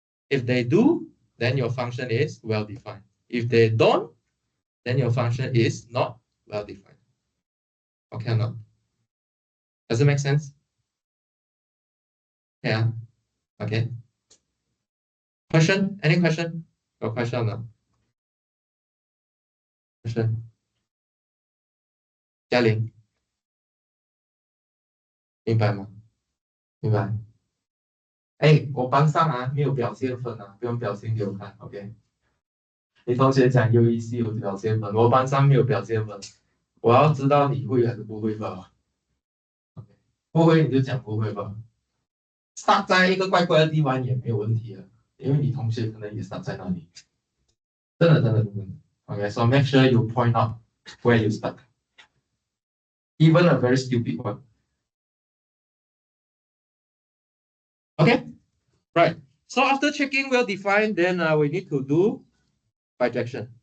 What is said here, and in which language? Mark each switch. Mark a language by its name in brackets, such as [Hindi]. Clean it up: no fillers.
[English] If they do, then your function is well defined. If they don't, then your function is not well defined. Okay or not? Does it make sense? Yeah. Okay. Question? Any question? [Chinese] 有question 了 ？question， 嘉玲，明白吗？明白。哎，我班上啊没有表现分啊，不用表现给我看 ，OK？你同学讲优异系有表现分，我班上没有表现分，我要知道你会还是不会吧？不会你就讲不会吧。start 在一个怪怪的地方也没有问题啊，因为你同学可能也 start 在那里。真的真的真的。 [English] Okay, so make sure you point out where you stuck. Even a very stupid one. Okay, right. So after checking well defined, then we need to do bijection.